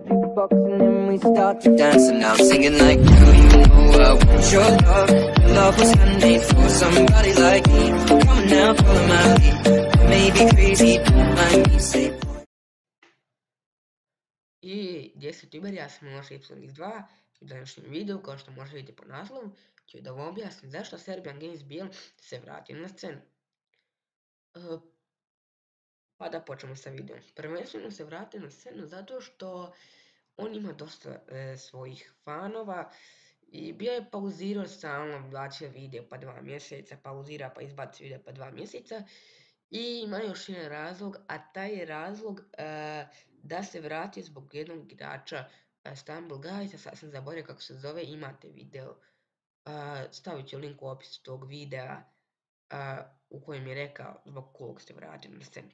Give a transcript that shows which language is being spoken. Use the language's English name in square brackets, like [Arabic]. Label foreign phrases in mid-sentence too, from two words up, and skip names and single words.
[English] box and then we start to dance. And now I'm singing like, girl, you know I want your love. Your love was handmade for somebody like me. Come on now, follow my lead. I may be crazy, don't mind me, say boy. [Bosnian] I gdje Tiber, ja sam Miloš Y2 i u današnjem videu, kao što možete vidjeti po naslovu, ću da vam objasnim zašto Serbian Games BL se vratio na scenu. Pa da počnemo sa videom. Prvenstveno se vratio na scenu zato što on ima dosta svojih fanova i bio je pauzirao stalno, bacio video pa 2 mjeseca, pauzira pa izbaci video pa 2 mjeseca i ima još jedan razlog, a taj je razlog da se vrati zbog jednog igrača Stumble Guys, a sad sam zaboravio kako se zove, imate video, stavit ću link u opisu tog videa u kojem je rekao zbog kog se vratio na scenu.